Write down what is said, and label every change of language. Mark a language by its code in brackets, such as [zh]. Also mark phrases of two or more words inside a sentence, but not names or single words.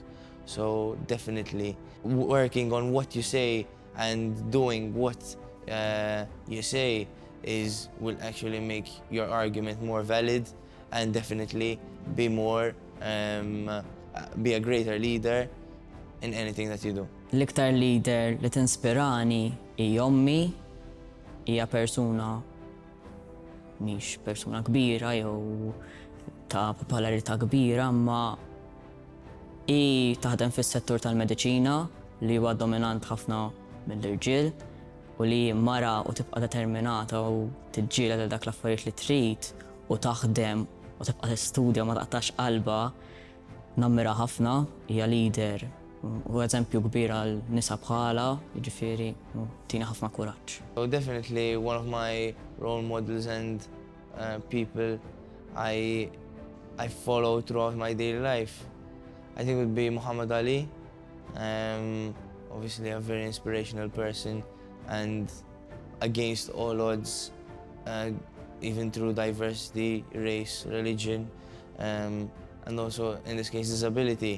[en] So definitely working on what you say and doing what you say will actually make your argument more valid and definitely be a greater leader in anything that you do. [mt] L-iktar leader li tinspirani hija ommi, hija persuna mhix persuna kbira jew ta' popolarità kbira, ma hi taħdem fis-settur tal-mediċina li huwa dominant ħafna mill-irġiel u li mara u tibqa' determinata u tiġġieled għal dak l-affarijiet li trid u taħdem u tibqa' tistudja ma taqtax qalba, nammira ħafna, hija leader u eżempju kbir għal nisa bħala, jiġifieri tina ħafna kuraġġ. [en] So definitely one of my role models and people I follow throughout my daily life, I think would be Muhammad Ali. Obviously a very inspirational person and against all odds, even through diversity, race, religion, and also in this case disability.